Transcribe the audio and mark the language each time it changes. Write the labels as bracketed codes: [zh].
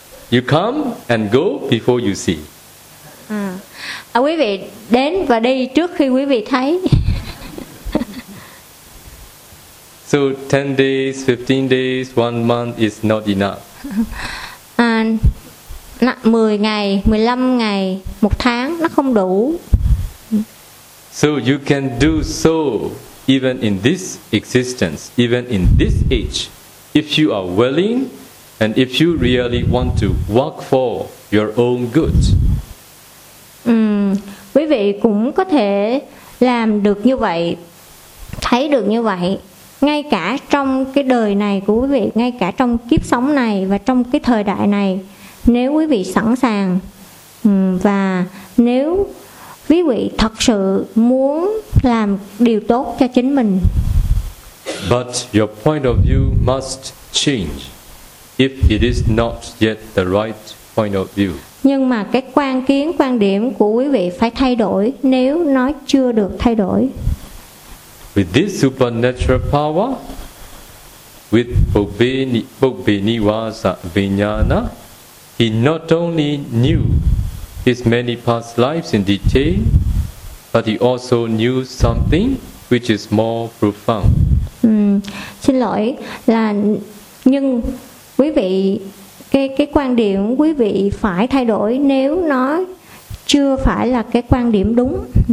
[en] You come and go before you see. [vi] À, quý vị đến và đi trước khi quý vị thấy. [en] So 10 days, 15 days, 1 month is not enough. [vi] And 10 ngày, 15 ngày, 1 tháng nó không đủ. [en] So you can do so even in this existence, even in this age, if you are willing and if you really want to work for your own good. [vi] Quý vị cũng có thể làm được như vậy, thấy được như vậy, ngay cả trong cái đời này của quý vị, ngay cả trong kiếp sống này và trong cái thời đại này. Nếu quý vị sẵn sàng và nếu quý vị thật sự muốn làm điều tốt cho chính mình. [en] But your point of view must change if it is not yet the right point of view. [vi] Nhưng mà cái quan kiến, quan điểm của quý vị phải thay đổi nếu nó chưa được thay đổi. [en] With this supernatural power, with Pobbeniwasa Vijnana, he not only knew his many past lives in detail, but he also knew something which is more profound. [vi] Xin lỗi là nhưng quý vị cái quan điểm quý vị phải thay đổi nếu nó chưa phải là cái quan điểm đúng.